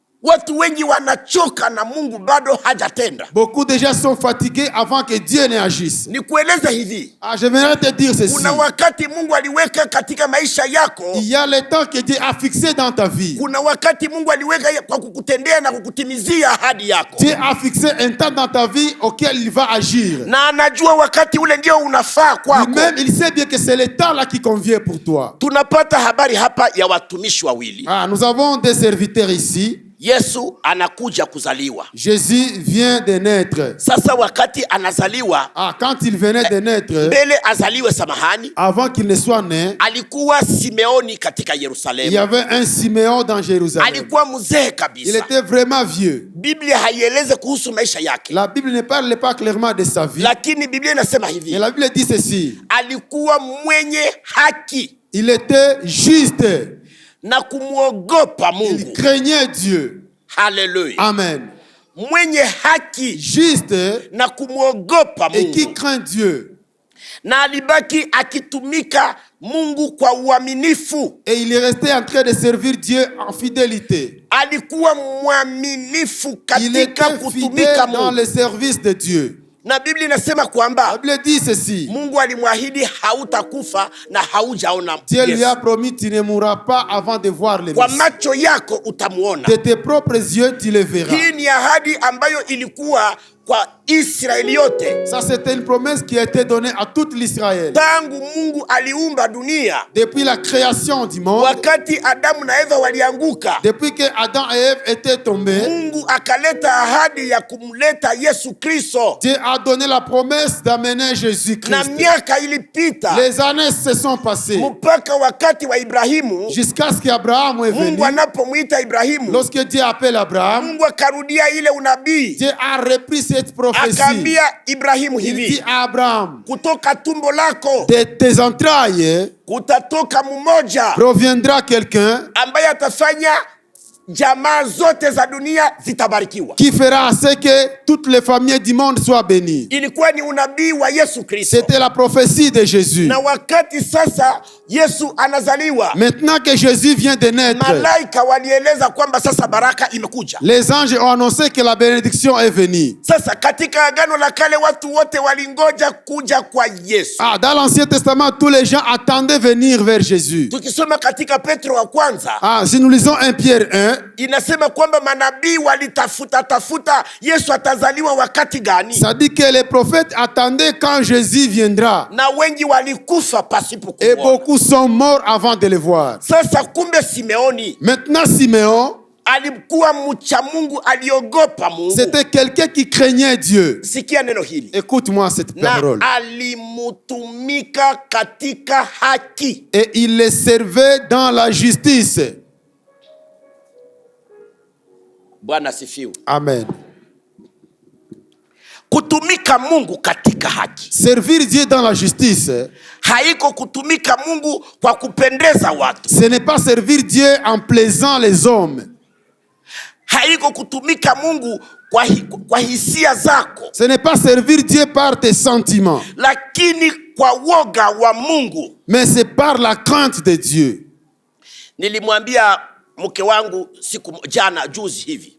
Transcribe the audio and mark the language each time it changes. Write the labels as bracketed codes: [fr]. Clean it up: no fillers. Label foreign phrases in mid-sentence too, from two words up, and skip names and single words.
[sw] Watu wengi wanachoka na Mungu bado hajatenda. [fr] Beaucoup de gens sont fatigués avant que Dieu ne agisse. [sw] Nikueleze hivi. [fr] Je vais te dire ceci. [sw] Kuna wakati Mungu aliweka katika maisha yako. [fr] Il y a le temps que Dieu a fixé dans ta vie. [sw] Kuna wakati Mungu aliweka kwa kukutendea na kukutimizia ahadi yako. [fr] Dieu a fixé un temps dans ta vie auquel il va agir. [sw] Na anajua wakati ule ndio unafaa kwako. [fr] Lui-même, il sait bien que c'est le temps là qui convient pour toi. [sw] Tunapata habari hapa ya watumishi wawili. [fr] Nous avons des serviteurs ici. [sw] Yesu anakuja kuzaliwa. [fr] Jésus vient de naître. [sw] Sasa wakati anazaliwa, [fr] quand il venait de naître, [sw] mbele azaliwe samahani, [fr] avant qu'il ne soit né, [sw] alikuwa Simeoni katika Yerusalemu. [fr] Il y avait un Simeon dans Jérusalem. [sw] Alikuwa mzee kabisa. [fr] Il était vraiment vieux. [sw] Biblia haieleze kuhusu maisha yake. [fr] La Bible ne parle pas clairement de sa vie. [sw] Lakini Biblia inasema hivi. [fr] Et la Bible dit ceci. [sw] Alikuwa mwenye haki. [fr] Il était juste. [sw] Na kumuogopa Mungu. [fr] Il craignait Dieu. Hallelujah. Amen. [sw] Mwenye haki. [fr] Juste. [sw] Na kumuogopa Mungu. [fr] Et qui craint Dieu. [sw] Na alibaki akitumika Mungu kwa uaminifu. [fr] Et il est resté en train de servir Dieu en fidélité. [sw] Alikuwa mwaminifu katika kutumika Mungu. [fr] Dans le service de Dieu. [sw] Na Biblia inasema kwamba [fr] la Bible dit ceci. [sw] Mungu alimwahidi hautakufa na haujaona. [fr] Dieu lui a promis tu ne mourras pas avant de voir le Messie. [sw] Kwa macho yako utamuona. [fr] De tes propres yeux tu le verras. [sw] Hii ni ahadi ambayo ilikuwa kwa Israeli yote. [fr] Ça c'était une promesse qui a été donnée à toute l'Israël. [sw] Tangu Mungu aliumba dunia. [fr] Depuis la création du monde. [sw] Wakati Adamu na Eva walianguka. [fr] Depuis que Adam et Ève étaient tombés. [sw] Mungu akaleta ahadi ya kumleta Yesu Kristo. [fr] Dieu a donné la promesse d'amener Jésus-Christ. [sw] Na miaka ilipita. [fr] Les années se sont passées. [sw] Mpaka wakati wa Ibrahimu. [fr] Jusqu'à ce qu'Abraham est venu. [sw] Mungu anapomuita Ibrahimu. [fr] Lorsque Dieu appelle Abraham. [sw] Mungu akarudia ile unabii. [fr] Dieu a repris cette prophétie. [sw] Akaambia Ibrahimu hivi. [fr] Il dit à Abraham. [sw] Kutoka tumbo lako. [fr] De tes entrailles. [sw] Kutatoka mmoja. [fr] Proviendra quelqu'un. [sw] Ambaye atafanya jamaa zote za dunia zitabarikiwa. [fr] Qui fera ce que toutes les familles du monde soient bénies. [sw] Ilikuwa ni unabii wa Yesu Kristo. [fr] C'était la prophétie de Jésus. [sw] Na wakati sasa Yesu anazaliwa. [fr] Maintenant que Jésus vient de naître. [sw] Malaika walieleza kwamba sasa baraka imekuja. [fr] Les anges ont annoncé que la bénédiction est venue. [sw] Sasa katika agano la kale watu wote walingoja kuja kwa Yesu. [fr] Dans l'Ancien Testament tous les gens attendaient venir vers Jésus. [sw] Tukisoma katika Petro wa kwanza. [fr] Si nous lisons 1 Pierre 1. [sw] Inasema kwamba manabii walitafuta Yesu atazaliwa wakati gani? [fr] Ça dit que les prophètes attendaient quand Jésus viendra. [sw] Na wengi walikufa pasipo kuona. [fr] Et beaucoup sont morts avant de le voir. [sw] Sasa kumbe Simeoni. [fr] Maintenant Simeon. [sw] Alikuwa mcha Mungu, aliogopa Mungu. [fr] C'était quelqu'un qui craignait Dieu. [sw] Sikia neno hili. [fr] Écoute-moi cette parole. [sw] Na alimutumika katika haki. [fr] Et il les servait dans la justice. [sw] Bwana sifiwe. [fr] Amen. [sw] Kutumika Mungu katika haki. [fr] Servir Dieu dans la justice. [sw] Haiko kutumika Mungu kwa kupendeza watu. [fr] Ce n'est pas servir Dieu en plaisant les hommes. [sw] Haiko kutumika Mungu kwa hisia zako. [fr] Ce n'est pas servir Dieu par tes sentiments. [sw] Lakini kwa woga wa Mungu. [fr] Mais c'est par la crainte de Dieu. [sw] Nilimwambia mke wangu siku jana juzi hivi.